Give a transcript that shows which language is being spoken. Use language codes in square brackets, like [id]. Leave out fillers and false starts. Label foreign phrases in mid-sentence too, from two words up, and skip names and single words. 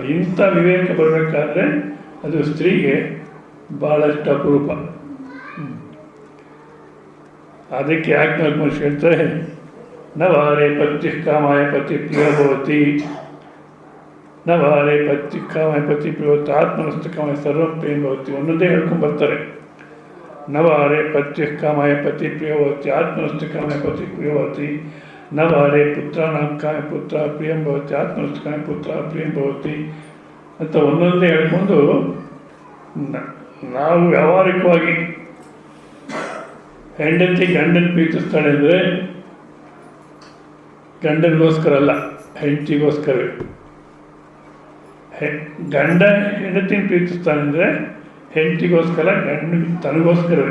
[kn] ಇಂಥ ವಿವೇಕ ಬರಬೇಕಾದ್ರೆ ಅದು ಸ್ತ್ರೀಗೆ ಭಾಳಷ್ಟು ಅಪರೂಪ. ಅದಕ್ಕೆ ಯಾಜ್ಞವಲ್ಕ್ಯ ಮಹರ್ಷಿ ಹೇಳ್ತಾರೆ, [sa] ನವಾರೆ ಪತ್ಯ ಕಾಮಾಯ ಪತಿ ಪ್ರಿಯ ಭವತಿ, ನವಾರೆ ಪತ್ಯ ಕಾಮಾಯ ಪತಿ ಪ್ರಿಯವತಿ, ಆತ್ಮನಸ್ತು ಕಾಮಾಯ ಸರ್ವಂ ಪ್ರೇಮ ಭವತಿ. [kn] ಒಂದೊಂದೇ ಹೇಳ್ಕೊಂಡು ಬರ್ತಾರೆ. [sa] ನವಾರೆ ಪತ್ಯ ಕಾಮಾಯ ಪತಿ ಪ್ರಿಯವತಿ, ಆತ್ಮನಸ್ತು ಕಾಮಾಯ ಪತಿ ಪ್ರಿಯವತಿ, ನವಾರೆ ಪುತ್ರಾನಾಂ ಕಾಮಾಯ ಪುತ್ರ ಪ್ರಿಯಂ ಭವತಿ, ಆತ್ಮನಸ್ತು ಕಾಮಾಯ ಪುತ್ರ ಪ್ರಿಯಂ ಭವತಿ [kn] ಅಂತ ಒಂದೊಂದೇ ಹೇಳ್ಕೊಂಡು ನಾವು ವ್ಯಾವಹಾರಿಕವಾಗಿ ಹೆಂಡತಿ ಗಂಡನ ಪ್ರೀತಿಸ್ತಾಳೆ ಅಂದರೆ ಗಂಡನಿಗೋಸ್ಕರ ಅಲ್ಲ, ಹೆಂಡತಿಗೋಸ್ಕರವೇ. ಗಂಡ ಹೆಂಡತಿನ ಪ್ರೀತಿಸ್ತಾನೆ ಅಂದರೆ ಹೆಂಡತಿಗೋಸ್ಕರ, ಗಂಡ ತನಗೋಸ್ಕರವೇ.